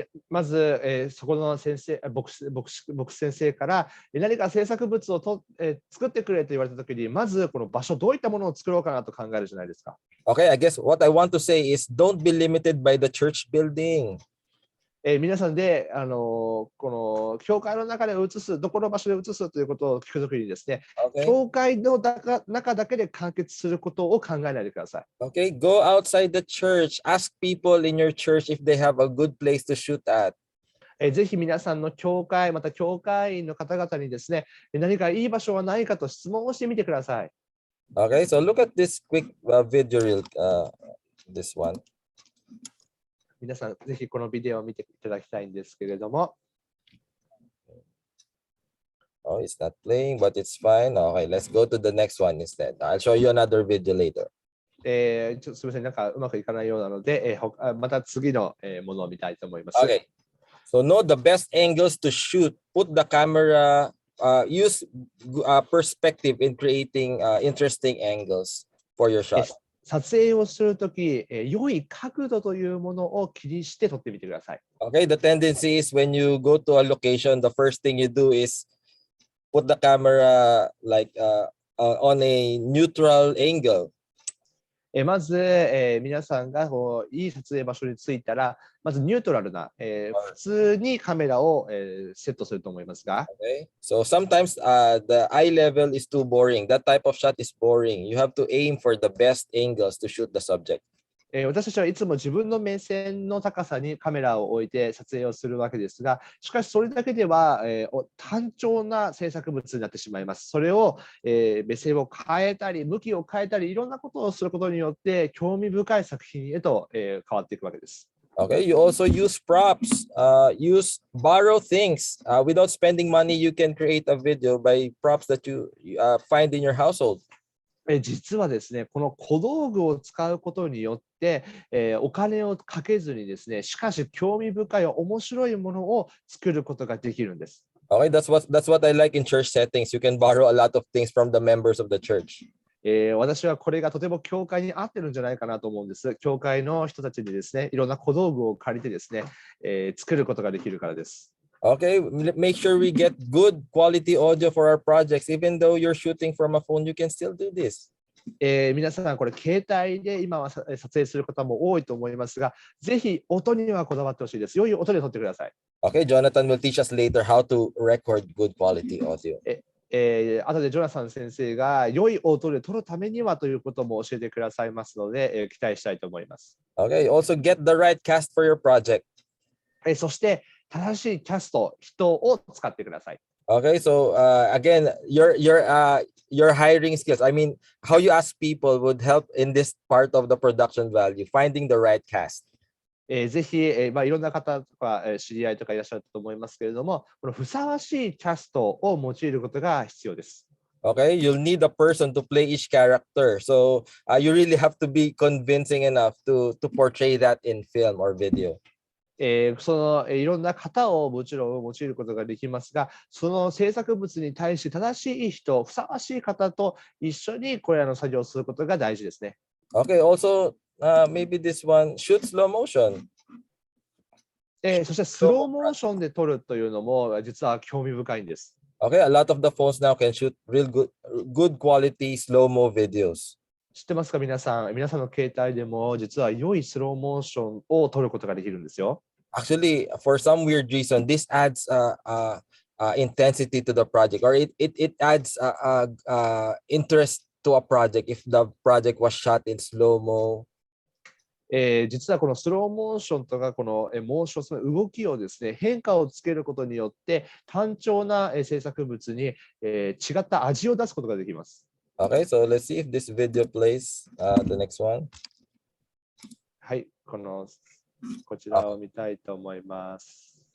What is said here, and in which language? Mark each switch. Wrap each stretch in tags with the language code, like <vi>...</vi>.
<ja>まず、そこの先生、牧師先生から何か制作物を作ってくれと言われたときに、まずこの場所、どういったものを作ろうかなと考えるじゃないですか。</ja> <en>Okay, I guess what I want to say is don't be limited by the church building.</en> <ja>皆さんでこの教会の中で映す、どこの場所で映すということを聞くときにですね、</ja> <en>Okay.</en> <ja>教会の中だけで完結することを考えないでください。</ja> <en>Okay, go outside the church. Ask people in your church if they have a good place to shoot at.</en> <ja>ぜひ皆さんの教会、また教会員の方々にですね、何かいい場所はないかと質問をしてみてください。</ja> <en>Okay, so look at this quick video reel, this one.</en> <ja>皆さん、ぜひこのビデオを見ていただきたいんですけれども。</ja> <en>Oh, it's not playing, but it's fine. Okay, let's go to the next one instead. I'll show you another video later.</en> <ja>ちょっとすみません、なんかうまくいかないようなので、また次のものを見たいと思います。</ja> <en>Okay, so know the best angles to shoot. Put the camera, use perspective in creating interesting angles for your shot.</en> <ja>撮影をするとき、良い角度というものを気にして撮ってみてください。</ja> <en>Okay, the tendency is when you go to a location, the first thing you do is put the camera like on a neutral angle.</en> <ja>まず、皆さんがいい撮影場所に着いたら、まずニュートラルな、普通にカメラを、セットすると思いますが。</ja> <en>Okay, so sometimes the eye level is too boring. That type of shot is boring. You have to aim for the best angles to shoot the subject.</en> <ja>私たちはいつも自分の目線の高さにカメラを置いて撮影をするわけですが、しかしそれだけでは、単調な制作物になってしまいます。それを、目線を変えたり、向きを変えたり、いろんなことをすることによって、興味深い作品へと、変わっていくわけです。</ja> <en>Okay, you also use props. Borrow things. Without spending money, you can create a video by props that you find in your household.</en> <ja>実はですね、この小道具を使うことによって、お金をかけずにですね、しかし興味深い面白いものを作ることができるんです。</ja> <en>Okay, that's what I like in church settings. You can borrow a lot of things from the members of the church.</en> <ja>私はこれがとても教会に合ってるんじゃないかなと思うんです。教会の人たちにですね、いろんな小道具を借りてですね、作ることができるからです。</ja> <en>Okay, make sure we get good quality audio for our projects. Even though you're shooting from a phone, you can still do this.</en> <ja>皆さん、これ、携帯で今は撮影する方も多いと思いますが、ぜひ音にはこだわってほしいです。良い音で撮ってください。</ja> <en>Okay, Jonathan will teach us later how to record good quality audio.</en> <ja>後でジョナサン先生が良い音で撮るためにはということも教えてくださいますので、期待したいと思います。</ja> <en>Okay, also get the right cast for your project.</en> <ja>そして、正しいキャスト、人を使ってください。</ja> <en>Okay, so again, your hiring skills. I mean, how you ask people would help in this part of the production value, finding the right cast.</en> <ja>ぜひ、いろんな方とか知り合いとかいらっしゃると思いますけれども、このふさわしいキャストを用いることが必要です。</ja> <en>Okay, you'll need a person to play each character. So you really have to be convincing enough to portray that in film or video.</en> <ja>そのいろんな方をもちろん用いることができますが、その制作物に対して正しい人、ふさわしい方と一緒にこれらの作業をすることが大事ですね。</ja> <en>Okay, also maybe this one, shoot slow motion.</en> <ja>そしてスローモーションで撮るというのも実は興味深いんです。</ja> <en>Okay, a lot of the phones now can shoot real good quality slow-mo videos.</en> <ja>知ってますか皆さんの携帯でも実は良いスローモーションを撮ることができるんですよ。</ja> <en>Actually, for some weird reason, this adds intensity to the project, or it adds interest to a project if the project was shot in slow-mo.</en> <ja>実はこのスローモーションとかこのモーション、その動きをですね、変化をつけることによって単調な制作物に違った味を出すことができます。</ja> <en>Okay, so let's see if this video plays. The next one.</en> <ja>はい、こちらを見たいと思います。</ja>